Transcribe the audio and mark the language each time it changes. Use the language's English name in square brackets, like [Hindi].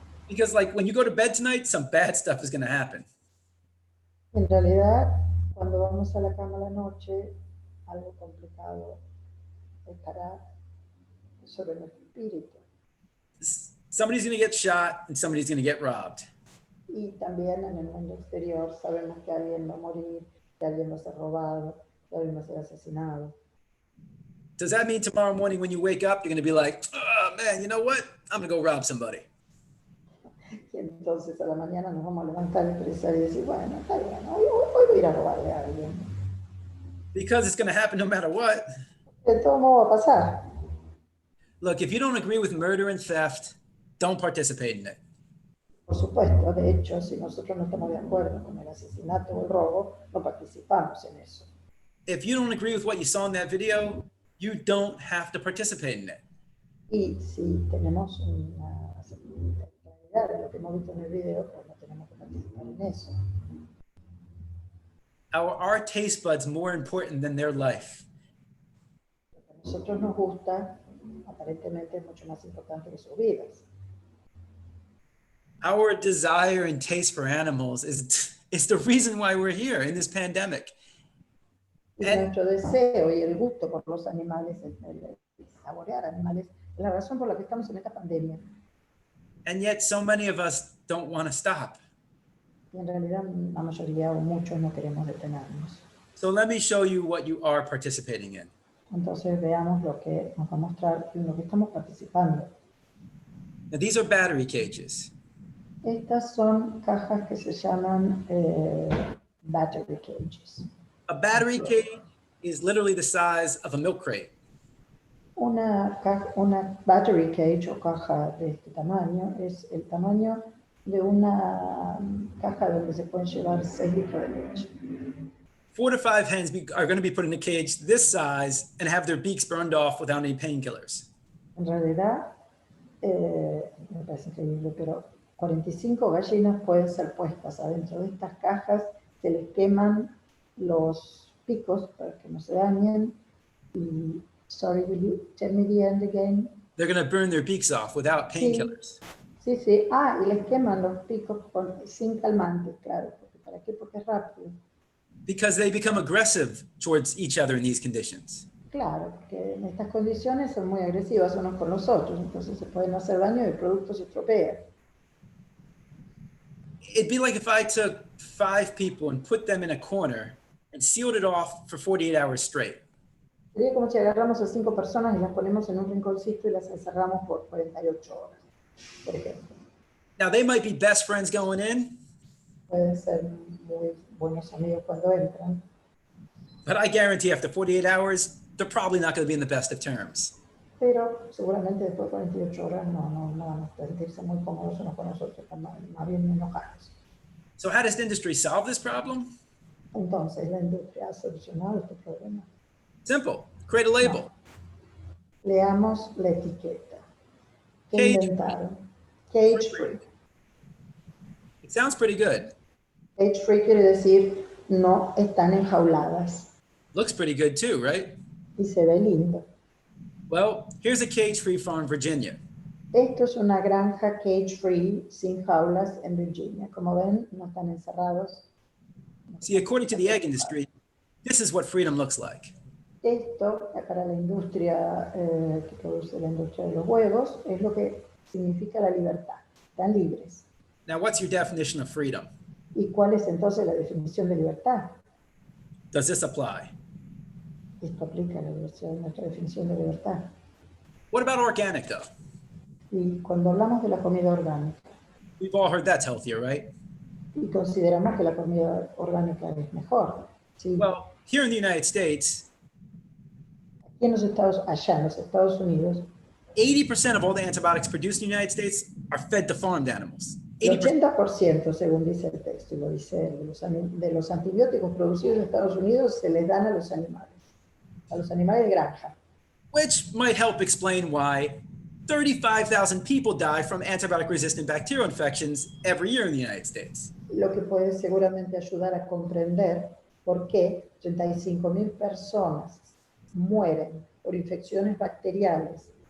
[English] Because like when you go to bed tonight, some bad stuff is going to happen. [Spanish] En realidad, cuando vamos a la cama a la noche, algo complicado estará sobre nuestro espíritu. [English] Somebody's going to get shot and somebody's going to get robbed. [Spanish] Y también en el mundo exterior sabemos que alguien va a morir, que alguien va a ser robado, que alguien va a ser asesinado. [English] Does that mean tomorrow morning when you wake up, you're going to be like, oh man, you know what? I'm going to go rob somebody. [Spanish] Y entonces a la mañana nos vamos a levantar y pensar y decir, bueno, está bien, hoy voy a ir a robarle a alguien. [English] Because it's going to happen no matter what. [Spanish] De todo modo va a pasar. [English] Look, if you don't agree with murder and theft, don't participate in it. [Spanish] Por supuesto, de hecho, si nosotros no estamos de acuerdo con el asesinato o el robo, no participamos en eso. [English] If you don't agree with what you saw in that video, you don't have to participate in it. [Spanish] Y si tenemos una realidad de lo que hemos visto en el video, pues no tenemos que participar en eso. [English] Our taste buds more important than their life. [Spanish] Lo que a nosotros nos gusta, aparentemente es mucho más importante que sus vidas. [English] Our desire and taste for animals is the reason why we're here in this pandemic. [Spanish] Y nuestro deseo y el gusto por los animales, el saborear animales, es la razón por la que estamos en esta pandemia. [English] And yet so many of us don't want to stop. [Spanish] Y en realidad la mayoría o muchos no queremos detenernos. [English] So let me show you what you are participating in. [Spanish] Entonces veamos lo que nos va a mostrar en lo que estamos participando. [English] Now these are battery cages. [Spanish] Estas son cajas que se llaman battery cages. [English] A battery cage is literally the size of a milk crate. [Spanish] Una battery cage o caja de este tamaño es el tamaño de una caja donde se pueden llevar 6 litros de leche. [English] 4 to 5 hens are going to be put in a cage this size and have their beaks burned off without any painkillers. [Spanish] En realidad, me parece increíble, pero 45 gallinas pueden ser puestas adentro de estas cajas, se les queman los picos para que no se dañen y, [English] sorry, will you tell me the end again? They're going to burn their beaks off without painkillers. [Spanish] Sí, sí. Ah, y les queman los picos sin calmantes, claro. ¿Para qué? Porque es rápido. [English] Because they become aggressive towards each other in these conditions. [Spanish] Claro, porque en estas condiciones son muy agresivas unos con los otros, entonces se pueden hacer daño y el producto se estropea. [English] It'd be like if I took 5 people and put them in a corner and sealed it off for 48 hours straight. [Spanish] Sería como si agarramos a 5 personas y las ponemos en un rinconcito y las encerramos por 48 horas, por ejemplo. [English] Now they might be best friends going in, [Spanish] Pueden ser muy buenos amigos cuando entran, [English] but I guarantee after 48 hours, they're probably not going to be in the best of terms. [Spanish] pero seguramente después de 48 horas no van a sentirse muy cómodos unos con los otros, están más bien enojados. [English] So how does the industry solve this problem? [Spanish] Entonces, la industria ha solucionado este problema. [English] Simple. Create a label. [Spanish] Leamos la etiqueta. ¿Qué [English] Cage [Spanish] inventaron? Cage free. [English] It sounds pretty good. [Spanish] Cage free quiere decir no están enjauladas. [English] Looks pretty good too, right? [Spanish] Y se ve lindo. [English] Well, here's a cage-free farm, Virginia. [Spanish] Esto es una granja cage free sin jaulas en Virginia. Como ven, no están encerrados. [English] See, according to the egg industry, this is what freedom looks like. [Spanish] Esto, para la industria que produce la industria de los huevos, es lo que significa la libertad. Están libres. [English] Now, what's your definition of freedom? [Spanish] ¿Y cuál es entonces la definición de libertad? [English] Does this apply? [Spanish] Esto aplica a nuestra definición de libertad. [English] What about organic, though? [Spanish] Y cuando hablamos de la comida orgánica, [English] We've all heard that's healthier, right? [Spanish] y consideramos que la comida orgánica es mejor. ¿Sí? [English] Well, here in the United States, [Spanish] Aquí allá en los Estados Unidos, [English] 80% of all the antibiotics produced in the United States are fed to farmed animals. [Spanish] el 80%. 80%, según dice el texto, y lo dice él, de los antibióticos producidos en Estados Unidos se les dan a los animales de granja. [English] Which might help explain why 35,000 people die from antibiotic-resistant bacterial infections every year in the United States. [Spanish] Lo que puede seguramente ayudar a comprender por qué 35.000 personas mueren por infecciones bacteriales